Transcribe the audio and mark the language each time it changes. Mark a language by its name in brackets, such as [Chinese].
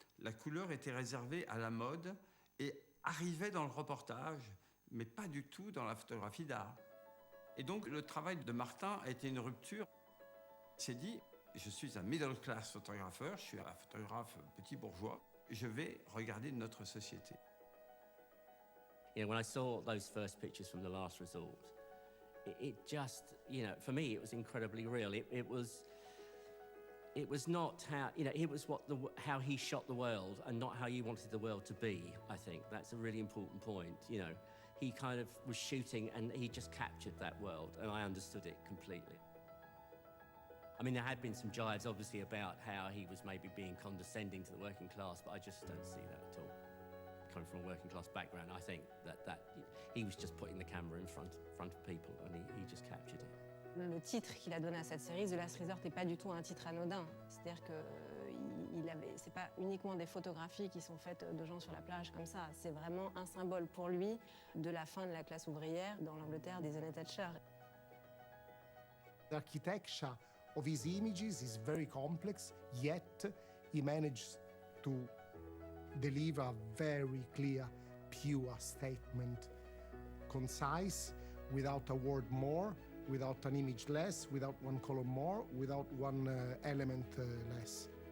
[French] La couleur était réservée à la mode et arrivait dans le reportage, mais pas du tout dans la photographie d'art. Et donc le travail de Martin a été une rupture. Il s'est dit, je suis un [English] middle class [French] photographeur, je suis un photographe petit bourgeois, je vais regarder notre société. [English] You know, when I saw those first pictures from the last resort, it just, you know, for me, it was incredibly real. It was not how, you know, it was how he shot the world and not how you wanted the world to be, I think. That's a really important point, you know. He kind of was shooting and he just captured that world, and I understood it completely. I mean, there had been some jives, obviously, about how he was maybe being condescending to the working class, but I just don't see that at all. Coming from a working class background, I think that he was just putting the camera in front of people, and he just captured it. [French] Le titre qu'il a donné à cette série, The Last Resort, n'est pas du tout un titre anodin. C'est-à-dire que c'est pas uniquement des photographies qui sont faites de gens sur la plage comme ça. C'est vraiment un symbole pour lui de la fin de la classe ouvrière dans l'Angleterre des années Thatcher. [English] The architecture of his images is very complex, yet he managed to deliver a very clear, pure statement, concise, without a word more, without an image less, without one color more, without one element less.